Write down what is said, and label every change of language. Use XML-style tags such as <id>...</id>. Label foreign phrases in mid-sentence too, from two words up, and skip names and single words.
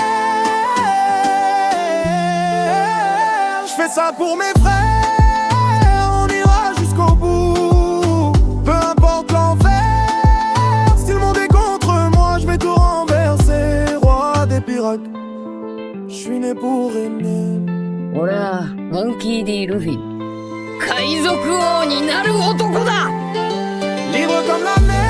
<fr>Je fais ça pour mes frères, on ira jusqu'au bout. Peu importe l'enfer, si le monde est contre moi, je vais tout renverser. Roi des pirates, je suis né pour régner.</fr> <ja>俺はモンキー D ルフィ、海賊王になる男だ。</ja> <fr>Libre comme la mer.</fr>